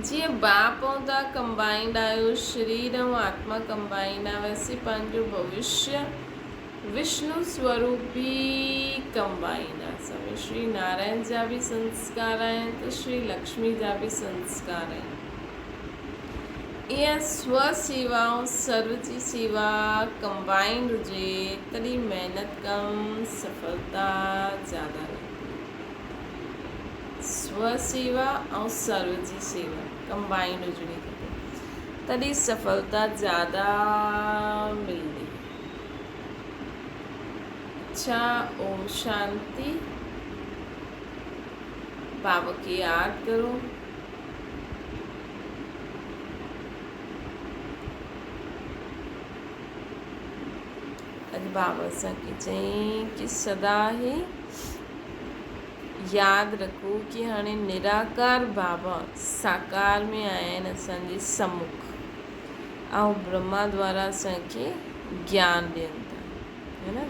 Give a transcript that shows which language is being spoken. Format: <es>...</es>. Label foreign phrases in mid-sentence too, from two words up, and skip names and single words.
<sd>जीअं बाप ऐं तव्हां कंबाइंड आहियो, शरीर ऐं आत्मा कंबाइंड आहे, वैसे पंहिंजो भविष्य विष्णु स्वरूप बि कंबाइंड आहे। असां श्री नारायण जा बि संस्कार आहिनि त श्री लक्ष्मी जा बि संस्कार आहिनि। ईअं स्व सेवा ऐं सर्व जी सेवा कंबाइंड हुजे तॾहिं महिनत कम, सफलता ज़्यादा मिलंदी। स्व सेवा ऐं सर्व जी सेवा कंबाइंड हुजणी खपे तॾहिं सफलता ज़्यादा मिलंदी। अच्छा, ओम शांति। बाबा खे यादि करो। अॼु बाबा असांखे चयईं कि सदा ई यादि रखो कि हाणे निराकार बाबा साकार में आया आहिनि असांजे सम्मुख ऐं ब्रह्मा द्वारा असांखे ज्ञान ॾियनि था, है न।</sd>